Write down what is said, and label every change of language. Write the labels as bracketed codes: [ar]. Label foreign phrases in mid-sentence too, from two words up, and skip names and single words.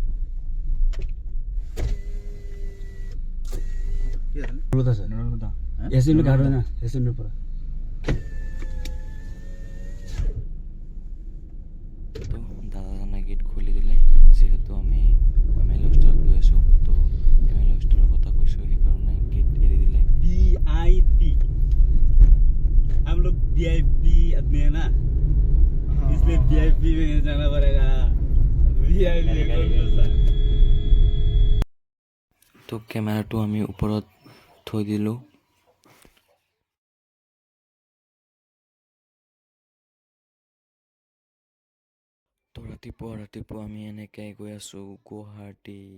[as] তো দাদাজনে গেট খুলি দিলে যিহেতু আমি এমএলএ হোষ্টেলত গৈ আছোঁ তো এমএলএ হোষ্টেলৰ কথা কৈছোঁ সেইকাৰণে গেট এৰি দিলে [hi] VIP हम लोग VIP आदमी है ना इसलिए VIP में जाना पड़ेगा VIP में कौन सा [as] তো কেমেৰাটো আমি ওপৰত থৈ দিলোঁ তো ৰাতিপুৱা আমি এনেকৈ গৈ আছোঁ গুৱাহাটী